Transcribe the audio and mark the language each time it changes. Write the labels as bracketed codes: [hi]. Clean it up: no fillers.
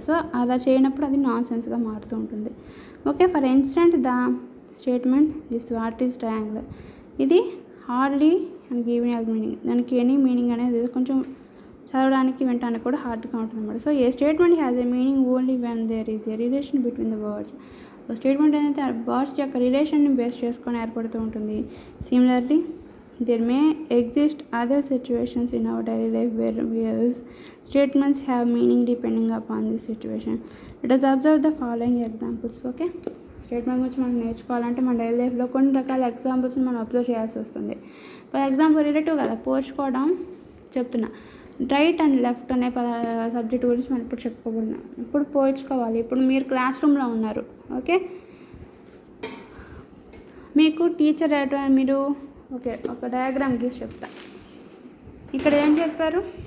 [te] So అలా చేయనప్పుడు అది నాన్ సెన్స్గా మారుతూ ఉంటుంది. Okay, [en] for instance the statement this what is triangular, [te] ఇది hardly and given as meaning, దానికి ఎనీ మీనింగ్ అనేది కొంచెం చదవడానికి వినడానికి కూడా హార్డ్గా ఉంటుంది అన్నమాట. [en] so a statement has a meaning only when there is a relation between the words, [te] ఒక స్టేట్మెంట్ అనేది వర్డ్స్ యొక్క రిలేషన్ని బేస్ చేసుకొని ఏర్పడుతూ ఉంటుంది. [en] Similarly there may exist other situations in our daily life where statements have meaning depending upon the situation. Let us observe the following examples. [te] Okay, statement గురించి మనం నేర్చుకోవాలంటే మన డైలీ లైఫ్లో కొన్ని రకాల ఎగ్జాంపుల్స్ని మనం అబ్జర్వ్ చేయాల్సి వస్తుంది. ఫర్ ఎగ్జాంపుల్ రిలేటివ్ కదా, పోల్చుకోవడం చెప్తున్నా. రైట్ అండ్ లెఫ్ట్ అనే సబ్జెక్ట్ గురించి మనం ఇప్పుడు చెప్పుకోబోతున్నాం. ఇప్పుడు పోల్చుకోవాలి. ఇప్పుడు మీరు క్లాస్ రూమ్లో ఉన్నారు. ఓకే, మీకు టీచర్ మీరు ఒక డయాగ్రామ్ గీసి చెప్తా. ఇక్కడ ఏం చెప్పారు?